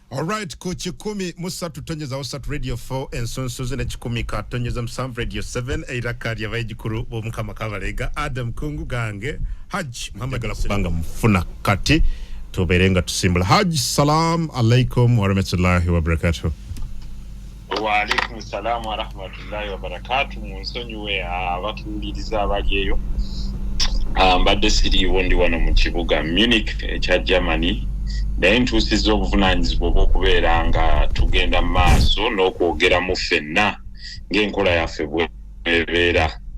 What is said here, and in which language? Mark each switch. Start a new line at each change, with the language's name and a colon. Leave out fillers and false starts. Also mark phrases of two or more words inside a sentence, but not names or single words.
Ganda: Alright, ku 103.3 Radio 4 ensonsoze ne 103.7 Radio 7 eirakari abayigikuru bo mukama kabalega Adam Kungu gange Hajj Muhammad Galapanga mfuna kati tuberenga tusimbula.
Arabic: Hajj, سلام عليكم ورحمة الله وبركاته. وعليكم السلام ورحمة الله وبركاته.
Ganda: Munsonyiwe abatuliriza abajeyo mbadde siri wondi wano mu kibuga Munich ekya Germany. Naye ntuusiza obuvunanyizibwa bw'okubeera nga tugenda mu maaso n'okwogera mu ffenna ng'enkola yaffe bw'ebeera.